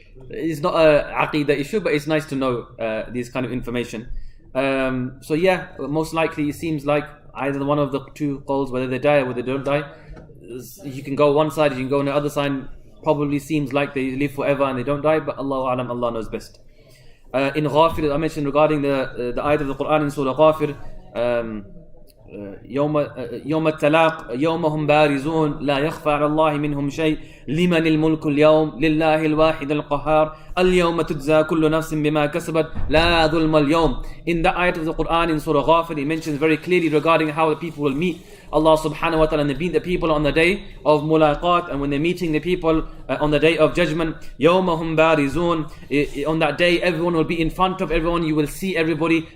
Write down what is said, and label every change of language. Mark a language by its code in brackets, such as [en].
[en] It's not a aqidah issue, but it's nice to know this kind of information. So yeah, most likely it seems like either one of the two calls, whether they die or whether they don't die, you can go one side, you can go on the other side. Probably seems like they live forever and they don't die, but Allahu A'lam, Allah knows best. [ar] In Ghafir, I mentioned regarding the ayat of the Quran in Surah Ghafir, يوم التلاق يوم هم بارزون لا يخفى على الله منهم شيء لمن الملك اليوم لله الواحد القهار اليوم تجزى كل نفس بما كسبت لا ظلم اليوم. [en] In the ayat of the Quran in Surah Ghafir, it mentions very clearly regarding how the people will meet Allah subhanahu wa ta'ala, and they meet the people on the day of mulaqat, and when they're meeting the people on the day of judgment, [ar] يومهم بارزون, [en] on that day everyone will be in front of everyone, you will see everybody.